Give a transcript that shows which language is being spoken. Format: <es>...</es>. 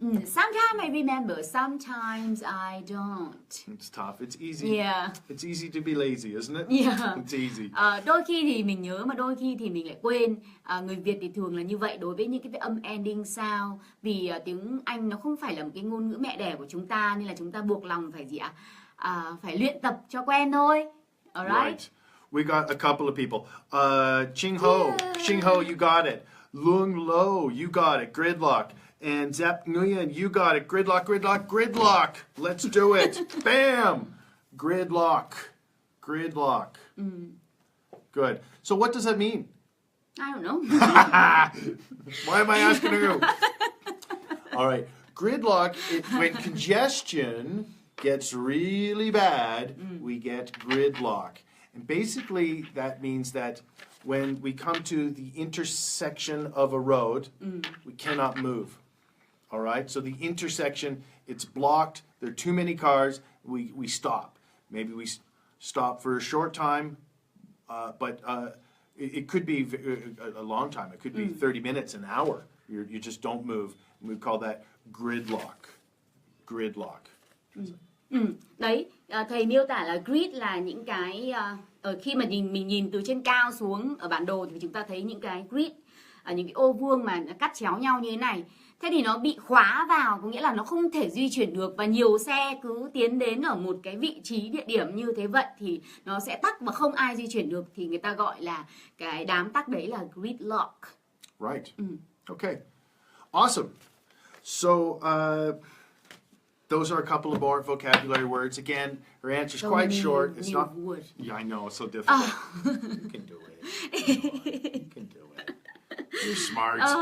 <en>Sometimes I remember, sometimes I don't. It's tough. It's easy. Yeah. It's easy to be lazy, isn't it? Yeah. It's easy.</en> <vi>Đôi khi thì mình nhớ mà đôi khi thì mình lại quên. Người Việt thì thường là như vậy đối với những cái âm</vi> <en>ending sound.</en> <vi>Vì tiếng Anh nó không phải là một cái ngôn ngữ mẹ đẻ của chúng ta nên là chúng ta buộc lòng phải gì ạ? Phải luyện tập cho quen thôi.</vi> <en>Alright. Right. We got a couple of people. Ching Ho. Yeah. Ching Ho, you got it. Lung Lo, you got it. Gridlock. And Zap Nguyen, you got it. Gridlock, gridlock, gridlock. Let's do it. Bam! Gridlock. Gridlock. Good. So what does that mean? I don't know. Why am I asking you? All right. Gridlock, when congestion gets really bad, we get gridlock. And basically that means that when we come to the intersection of a road, we cannot move. All right? So the intersection, it's blocked. There are too many cars. We stop. Maybe we stop for a short time, but it could be a long time. It could be 30 minutes, an hour. You just don't move. And we call that gridlock. Gridlock.</en> <vi>Đấy, thầy miêu tả là grid là những cái khi mà mình nhìn từ trên cao xuống ở bản đồ thì chúng ta thấy những cái grid, những cái ô vuông mà nó cắt chéo nhau như thế này. Thế thì nó bị khóa vào, có nghĩa là nó không thể di chuyển được và nhiều xe cứ tiến đến ở một cái vị trí địa điểm như thế vậy thì nó sẽ tắc và không ai di chuyển được thì người ta gọi là cái đám tắc đấy là gridlock.</vi> <en>Right. Okay. Awesome. So those are a couple of more vocabulary words. Again, her answer's quite short. It's not. Words. Yeah, I know. It's so difficult. You can do it. You can do it. You're smart.</en>